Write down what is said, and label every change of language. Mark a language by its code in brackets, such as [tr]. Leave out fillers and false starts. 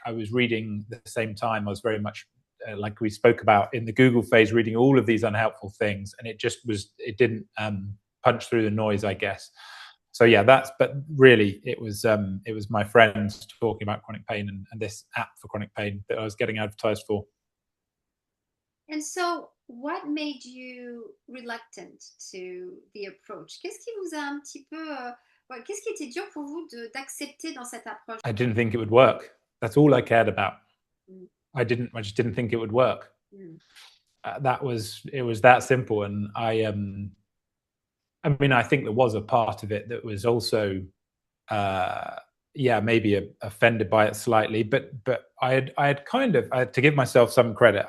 [en] I was reading at the same time. I was very much like we spoke about in the Google phase, reading all of these unhelpful things, and it didn't punch through the noise, I guess. So yeah, but really it was my friends talking about chronic pain and this app for chronic pain that I was getting advertised for. And so, what made you reluctant to the approach? [fr] Qu'est-ce qui vous a un petit peu, qu'est-ce qui était dur pour vous d'accepter dans cette approche? [en] I didn't think it would work. That's all I cared about. Mm. I just didn't think it would work. Mm. It was that simple. And I think there was a part of it that was also, maybe offended by it slightly, but I had to give myself some credit.